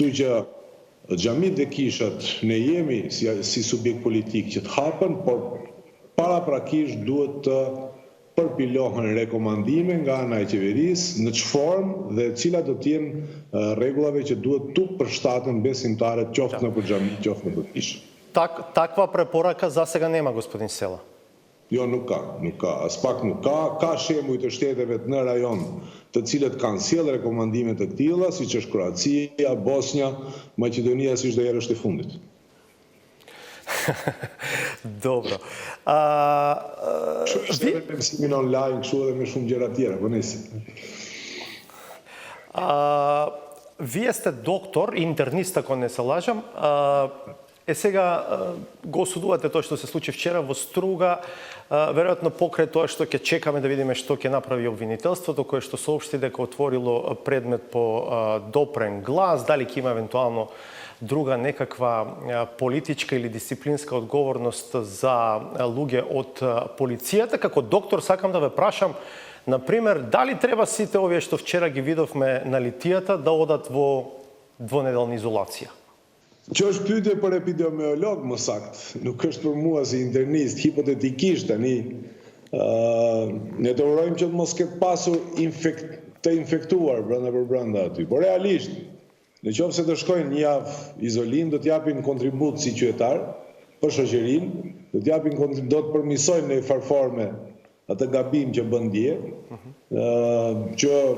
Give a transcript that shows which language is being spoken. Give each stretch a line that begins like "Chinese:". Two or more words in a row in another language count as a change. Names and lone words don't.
Albanian: Kështu që xhamit dhe kishat ne jemi si subjekt politik që të hapen, por paraprakisht duhet të përpilohen rekomandime nga ana e qeverisë në çfarë formë dhe cilat do të jenë rregullave që duhet tu përshtaten besimtarët qoftë në xhami, qoftë në kishë.
Macedonian: Таква препорака засега нема, господин Села.
Albanian: Jo, nuk ka, as pak nuk ka. Ka shembuj të shteteve në rajon të cilët kanë sjellë rekomandime të tilla, siç është Kroacia, Bosnja, Maqedonia, siç do herë është e fundit.
Macedonian: Dobro.
Albanian: Kështu edhe me mësimin online, kështu edhe me shumë gjëra tjera, po nisi.
Macedonian: Вие сте доктор, интернист, ако не се лажам. Сега го осудувате тоа што се случи вчера во Струга, веројатно покрај тоа што ќе чекаме да видиме што ќе направи обвинителството, кое што соопшти дека отворило предмет по допрен глас, дали ќе има евентуално друга некаква политичка или дисциплинска одговорност за луѓе од полицијата. Како доктор сакам да ве прашам, например, дали треба сите овие што вчера ги видовме на литијата да одат во двонеделна изолација?
Albanian: Që është pyetje për epidemiolog më saktë, nuk është për mua si internist, hipotetikisht tani ne të urojmë që të mos ketë pasur të infektuar brenda aty, por realisht, në qoftë se të shkojnë një javë izolim, do t'japin kontribut si qytetar për shoqërinë, do të përmirësojnë në farforme atë gabim që bën dje, që